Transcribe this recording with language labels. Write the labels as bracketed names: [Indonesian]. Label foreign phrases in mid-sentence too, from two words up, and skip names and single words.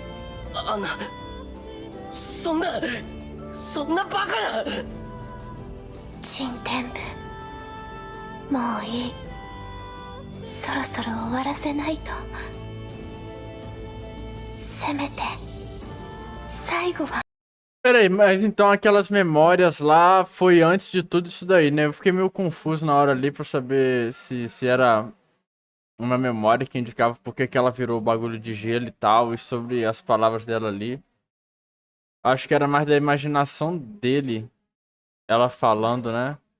[Japanese] アナ、そんなバカな。陳天部、もういい。そろそろ終わらせないと。せめて最後は。 [Portuguese] Peraí, mas então aquelas memórias lá foi antes de tudo isso daí, né? Eu fiquei meio confuso na hora ali pra saber se era uma memória que indicava porque que ela virou o bagulho de gelo e tal, e sobre as palavras dela ali. Acho que era mais da imaginação dele, ela falando, né?